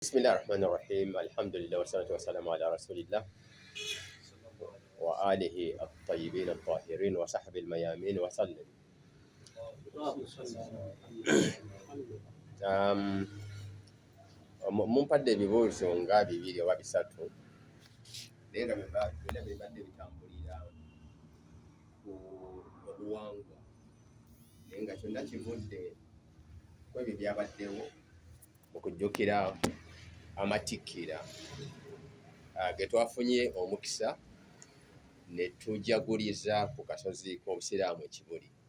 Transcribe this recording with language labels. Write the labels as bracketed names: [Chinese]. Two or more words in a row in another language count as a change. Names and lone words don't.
[Arabic] بسم الله الرحمن الرحيم الحمد لله والصلاة والسلام على رسول الله وآله الطيبين الطاهرين وصحب الميامين وسلم. [Ganda] Mumpadde ebibuuzo nga bibiri oba bisatu naye nga bibadde bitambulira ku obuwangwa naye nga kyonna kivudde ku ebyo byabaddewo okujjukira amatikkira ge twafunye omukisa ne tujaguliza ku kasozi k'obusiraamu Ekibuli.